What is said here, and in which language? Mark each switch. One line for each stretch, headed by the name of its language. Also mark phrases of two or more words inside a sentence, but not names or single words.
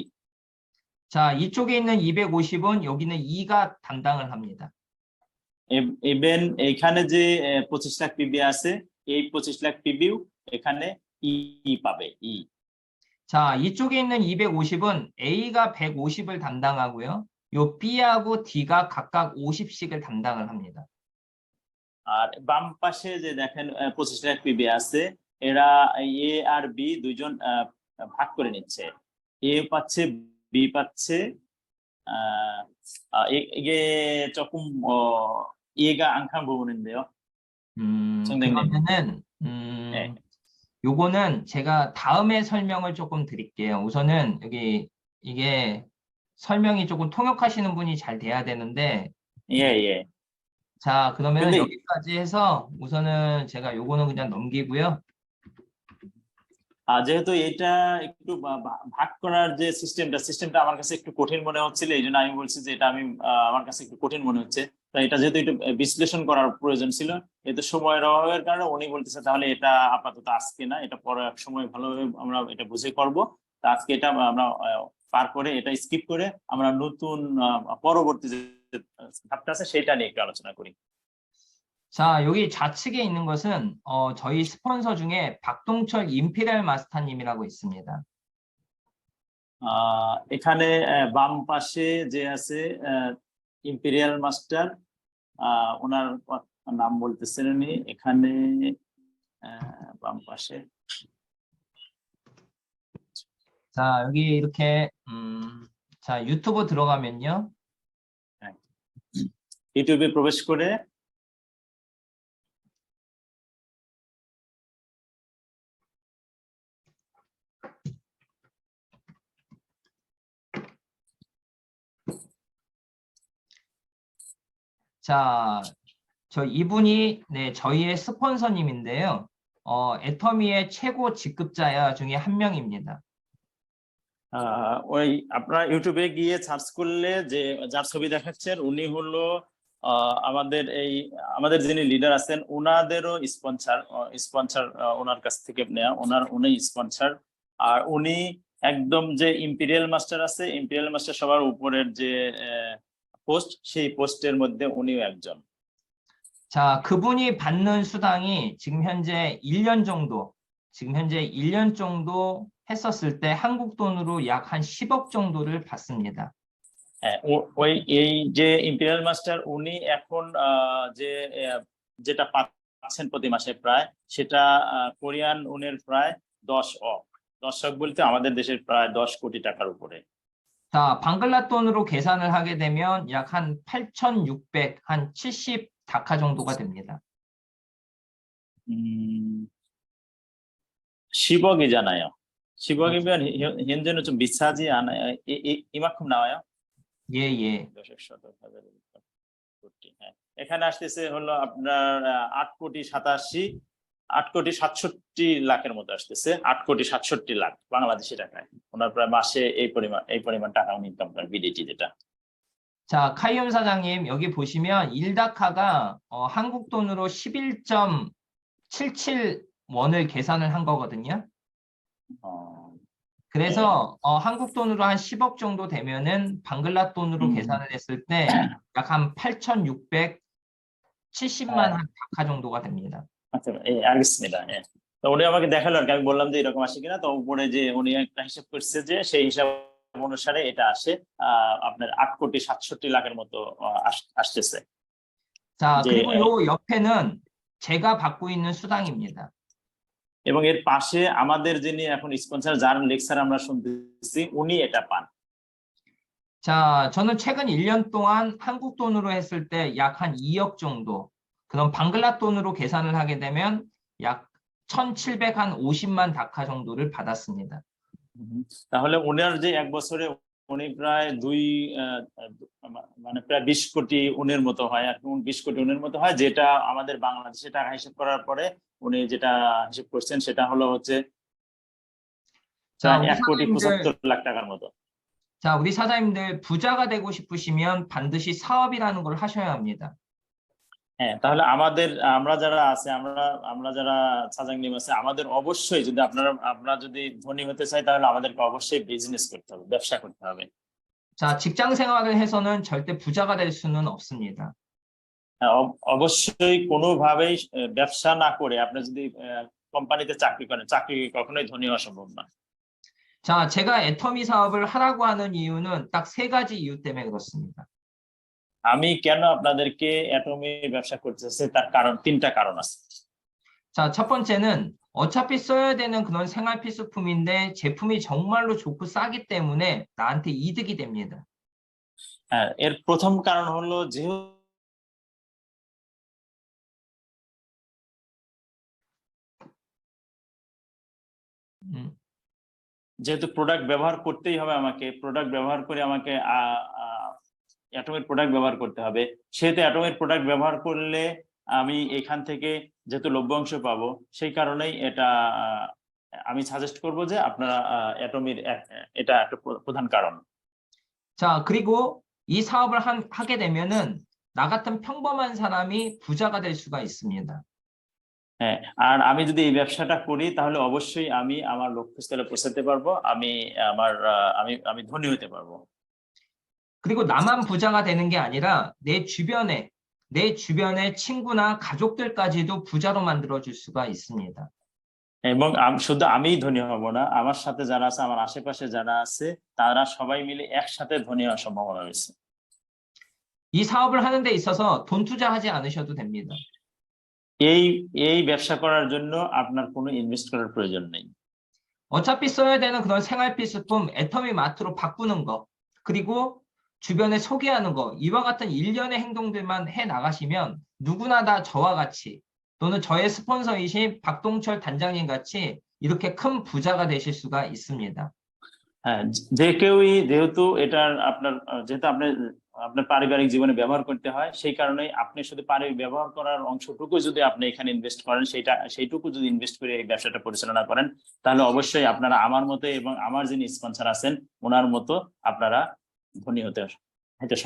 Korean: 자, 이쪽에 있는 250은 여기는 E가 담당을 합니다.
Bangla: ইভেন এইখানে যে 25 লাখ পিবি আছে, এই 25 লাখ পিবিও এখানে ই পাবে, ই।
Korean: 자, 이쪽에 있는 250은 A가 150을 담당하고요. 요 B하고 D가 각각 50씩을 담당을 합니다.
Bangla: আর বাম পাশে যে দেখেন 25 লাখ পিবি আছে, এরা এ আর বি দুইজন ভাগ করে নিচ্ছে। এ পাচ্ছে, বি পাচ্ছে,
Korean: 이게 조금 이해가 안 간 부분인데요. 선생님. 그러면은 네. 요거는 제가 다음에 설명을 조금 드릴게요. 우선은 여기 이게 설명이 조금 통역하시는 분이 잘 돼야 되는데, 예, 예. 자, 그러면 근데- 여기까지 해서 우선은 제가 요거는 그냥 넘기고요.
Bangla: যেহেতু এটা একটু ভাগ করার যে সিস্টেমটা আমার কাছে একটু কঠিন মনে হচ্ছিল, এই জন্য আমি বলছি যে এটা আমার কাছে একটু কঠিন মনে হচ্ছে। তাই এটা যেহেতু একটু বিশ্লেষণ করার প্রয়োজন ছিল, এতে সময়ের অভাবের কারণে উনি বলতেছে তাহলে এটা আপাতত আজকে না, এটা পরে এক সময় ভালোভাবে আমরা এটা বুঝে করব। তা আজকে এটা আমরা পার করে, এটা স্কিপ করে আমরা নতুন পরবর্তী যে ধাপটা আছে সেটা নিয়ে একটু আলোচনা করি।
Korean: 자, 여기 좌측에 있는 것은 저희 스폰서 중에 박동철 임피리얼 마스터님이라고 있습니다.
Bangla: এখানে বাম পাশে যে আছে ইম্পেরিয়াল মাস্টার, ওনার নাম বলতেছেন উনি এখানে বাম পাশে।
Korean: 자, 여기 이렇게 자, 유튜브 들어가면요.
Bangla: ইউটিউবে প্রবেশ করে
Korean: 자, 이분이 저희의 스폰서님인데요. 애터미의 최고 직급자 중에 한 명입니다.
Bangla: ওই আপনারা ইউটিউবে গিয়ে সার্চ করলে যে যার ছবি দেখাচ্ছেন উনি হলো আমাদের যিনি লিডার আছেন ওনাদেরও স্পন্সর ওনার কাছ থেকে নেওয়া, উনি স্পন্সর। আর উনি একদম যে ইম্পেরিয়াল মাস্টার আছে, ইম্পেরিয়াল মাস্টার সবার উপরের যে পোস্ট, সেই পোস্টের মধ্যে উনিও একজন।
Korean: 자, 그분이 받는 수당이 지금 현재 1년 정도 했었을 때 한국 돈으로 약 한 10억 정도를 받습니다.
Bangla: ওই এই যে ইম্পেরিয়াল মাস্টার উনি এখন যেটা পাচ্ছেন প্রতি মাসে প্রায় সেটা কোরিয়ান উনের প্রায় 10억 10억 বলতে আমাদের দেশের প্রায় 10 কোটি টাকার উপরে।
Korean: 자, 방글라 돈으로 계산을 하게 되면 약 한 8,600, 한 70 다카 정도가 됩니다. 10억이잖아요. 10억이면 현재는 좀 비싸지 않아요? 이만큼 나와요? 예, 예.
Bangla: এখানে আসতেছে হলো আপনার 8 কোটি 67 লাখের মতো আসতেছে, 8 কোটি 67 লাখ বাংলাদেশি টাকায়। ওনার প্রায় মাসে এই পরিমাণ টাকা উনি ইনকাম করেন, বিডিটি যেটা।
Korean: 자, 카이온 사장님, 여기 보시면 1다카가 한국 돈으로 11.77 원을 계산을 한 거거든요. 그래서 한국 돈으로 한 10억 정도 되면은 방글라 돈으로 계산을 했을 때 약 한 8,670만 한 다카 정도가 됩니다. আচ্ছা, 알겠습니다. 예.
Bangla: তো উনি আমাকে দেখালো আর কি, আমি বললাম যে এরকম আসে কিনা, তো উপরে যে উনি একটা হিসাব করছে যে সেই হিসাব অনুসারে এটা আসে আপনার 8 কোটি 67 লাখের মতো আসতেছে।
Korean: 자, 그리고 요 옆에는 제가 받고 있는 수당입니다.
Bangla: এবং এর পাশে আমাদের যিনি এখন স্পন্সর যার লেকচার আমরা শুনতেছি উনি এটা পান।
Korean: 자, 저는 최근 1년 동안 한국 돈으로 했을 때 약 한 2억 정도, 그럼 방글라 돈으로 계산을 하게 되면 약 1,750만 다카 정도를 받았습니다.
Bangla: তাহলে উনার যে এক বছরে উনি প্রায় মানে প্রায় 20 কোটি উনের মতো হয়, এখন 20 কোটি উনের মতো হয়, যেটা আমাদের বাংলাদেশে টাকা হিসাব করার পরে উনি যেটা হিসাব করছেন সেটা হলো হচ্ছে
Korean: 자, 우리
Bangla: 1 কোটি
Korean: 사장님들,
Bangla: 75 লাখ টাকার মতো।
Korean: 자, 우리 사장님들 부자가 되고 싶으시면 반드시 사업이라는 걸 하셔야 합니다.
Bangla: হ্যাঁ, তাহলে আমরা যারা আছে, আমরা যারা সাজাংনিম আছে, আমাদের অবশ্যই যদি আপনারা যদি ধনী হতে চাই তাহলে আমাদেরকে অবশ্যই বিজনেস করতে হবে, ব্যবসা করতে হবে।
Korean: 자, 직장 생활을 해서는 절대 부자가 될 수는 없습니다.
Bangla: অবশ্যই কোনোভাবেই ব্যবসা না করে আপনি যদি কোম্পানিতে চাকরি করেন, চাকরি কখনোই ধনী হওয়া সম্ভব না।
Korean: 자, 제가 애터미 사업을 하라고 하는 이유는 딱 3가지 이유 때문에 그렇습니다.
Bangla: আমি কেন আপনাদেরকে অ্যাটমি ব্যবসা করতেছি তার কারণ 3টা কারণ আছে।
Korean: 자, 첫 번째는 어차피 써야 되는 그런 생활 필수품인데 제품이 정말로 좋고 싸기 때문에 나한테 이득이 됩니다.
Bangla: হ্যাঁ, এর প্রথম কারণ হলো যেহেতু প্রোডাক্ট ব্যবহার করতেই হবে, আমাকে প্রোডাক্ট ব্যবহার করে আমাকে অ্যাটমিক প্রোডাক্ট ব্যবহার করতে হবে, সেহেতু অ্যাটমিক প্রোডাক্ট ব্যবহার করলে আমি এখান থেকে যেহেতু লভ্যাংশ পাবো, সেই কারণেই এটা আমি সাজেস্ট করব যে আপনারা অ্যাটমির এটা একটা প্রধান কারণ।
Korean: 자, 그리고 이 사업을 하게 되면은 나 같은 평범한 사람이 부자가 될 수가 있습니다.
Bangla: হ্যাঁ, আর আমি যদি এই ব্যবসাটা করি তাহলে অবশ্যই আমি আমার লক্ষ্যস্থলে পৌঁছাতে পারবো, আমি ধনী হতে পারবো।
Korean: 그리고 나만 부자가 되는 게 아니라 내 주변의 친구나 가족들까지도 부자로 만들어 줄 수가 있습니다.
Bangla: এবং শুধু আমিই ধনী হব না, আমার সাথে যারা আছে, আমার আশেপাশে যারা আছে, তারা সবাই মিলে একসাথে ধনী হওয়ার সম্ভাবনা রয়েছে।
Korean: 이 사업을 하는 데 있어서 돈 투자하지 않으셔도 됩니다.
Bangla: এই ব্যবসা করার জন্য আপনার কোনো ইনভেস্ট করার প্রয়োজন নেই।
Korean: 어차피 써야 되는 그런 생활 필수품 애터미 마트로 바꾸는 거, 그리고 주변에 소개하는 거, 이와 같은 일련의 행동들만 해 나가시면 누구나 다 저와 같이 또는 저의 스폰서이신 박동철 단장님 같이 이렇게 큰 부자가 되실 수가 있습니다.
Bangla: হ্যাঁ, যে কেউই যেহেতু এটার যেহেতু আপনার পারিবারিক জীবনে ব্যবহার করতে হয়, সেই কারণে আপনি শুধু ব্যবহার করার অংশটুকু যদি আপনি এখানে ইনভেস্ট করেন, সেইটুকু যদি ইনভেস্ট করে এই ব্যবসাটা পরিচালনা করেন, তাহলে অবশ্যই আপনারা আমার মতো এবং আমার যিনি স্পন্সর আছেন ওনার মতো আপনারা ধনী হতে সক্ষম